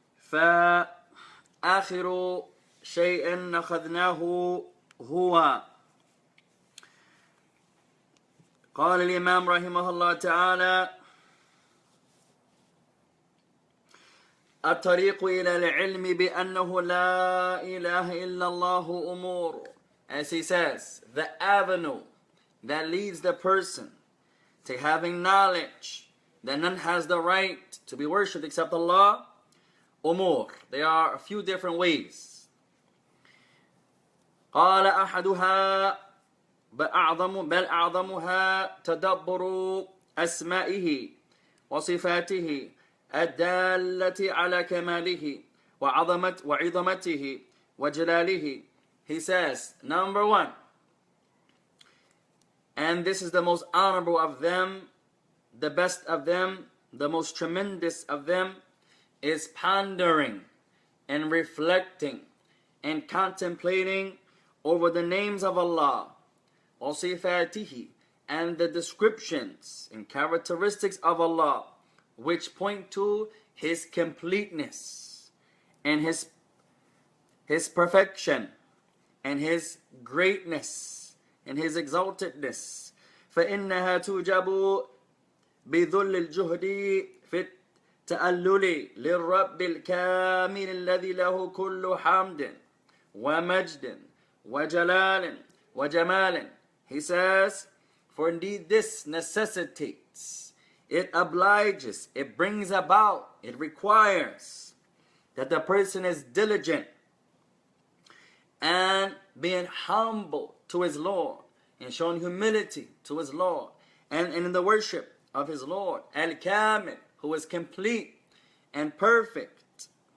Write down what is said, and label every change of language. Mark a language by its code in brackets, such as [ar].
[ar] فآخر شيء أخذناه هو قال الإمام رحمه الله تعالى الطريق إلى العلم بأنه لا إله إلا الله أمور. [en] As he says, the avenue that leads the person to having knowledge that none has the right to be worshipped except Allah, umur. There are a few different ways. [ar] قال أحدها بل أعظمها تدبر أسمائه وصفاته الدالة على كماله وعظمته وجلاله. [en] He says, number one, and this is the most honorable of them, the best of them, the most tremendous of them, is pondering and reflecting and contemplating over the names of Allah, وصفاته, and the descriptions and characteristics of Allah, which point to His completeness and His perfection and His greatness and His exaltedness. [ar] فإنها توجب بذل الجهد في التألل للرب الكامل الذي له كل حمد ومجد وجلال وجمال. [en] He says, for indeed this necessitates, it obliges, it brings about, it requires that the person is diligent and being humble to his Lord and showing humility to his Lord and in the worship of his Lord, Al-Kamil, who is complete and perfect,